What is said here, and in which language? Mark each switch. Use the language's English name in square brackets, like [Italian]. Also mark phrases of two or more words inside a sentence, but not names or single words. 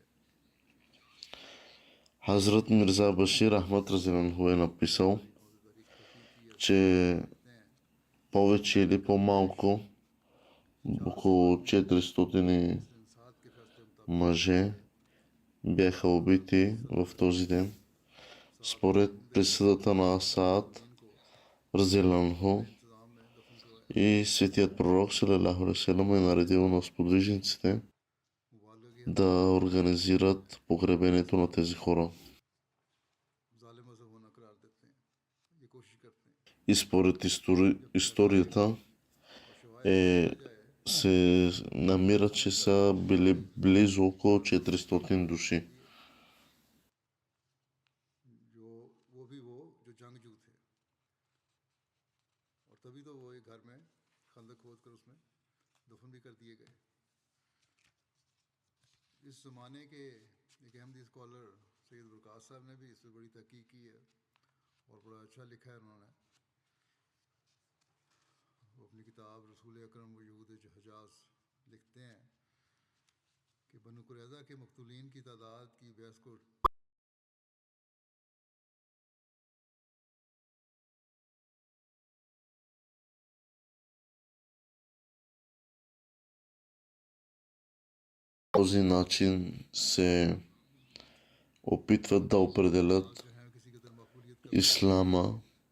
[Bulgarian] Хазрат Мирза Башир Ахмад Разиланху е написал, че повече или по-малко около 400 мъже бяха убити в този ден. Според присъдата на Саад Разиланху и светият пророк [Arabic] صلى الله عليه وسلم [Bulgarian] е наредил на сподвижниците да организират погребението на тези хора. И според историята се намира, че са били близо около 400 души. [Urdu] اس زمانے کے ایک احمدی سکالر سید برکاس صاحب نے بھی اس پر بڑی تحقیق کی ہے اور بڑا اچھا لکھا ہے انہوں نے. وہ اپنی کتاب رسول اکرم و یہود حجاز لکھتے ہیں کہ بنو قریظہ کے مقتولین کی تعداد کی بحث کو [Bulgarian] този начин се опитват да определят ислама